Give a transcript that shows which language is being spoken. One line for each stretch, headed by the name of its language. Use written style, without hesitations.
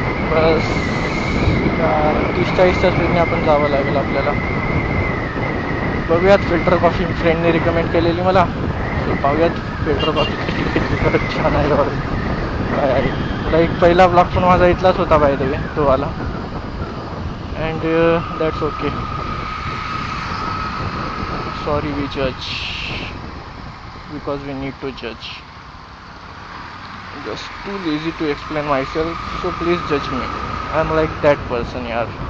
Marathi: बस 30-40च्या स्पीडने आपण जावं लागेल आपल्याला. बघूयात, फिल्टर कॉफी फ्रेंडने रिकमेंड केलेली मला, पाहूयात फिल्टर कॉफी किती छान आहे काय आहे. लाईक पहिला ब्लॉग पण माझा इथलाच होता बाय द वे, तो आला.
English: And that's okay. Sorry we जज because we need to जज. Just too lazy to explain myself, so please judge me. I'm like that person, yaar.